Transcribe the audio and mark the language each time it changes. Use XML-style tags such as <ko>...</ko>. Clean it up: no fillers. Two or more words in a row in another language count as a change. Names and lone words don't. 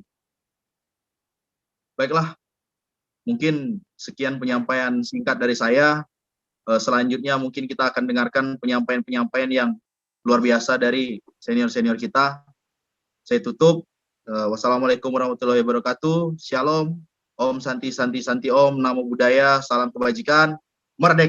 <id>Baiklah, mungkin sekian penyampaian singkat dari saya. Selanjutnya mungkin kita akan dengarkan penyampaian-penyampaian yang luar biasa dari senior-senior kita. Saya tutup.</id> <ar>والسلام عليكم ورحمة الله وبركاته.</ar> <id>Shalom.</id> <sa>ॐ शान्तिः शान्तिः शान्तिः ॐ.</sa> <pi>Namo Buddhaya.</pi> <id>Salam kebajikan. Merdeka.</id>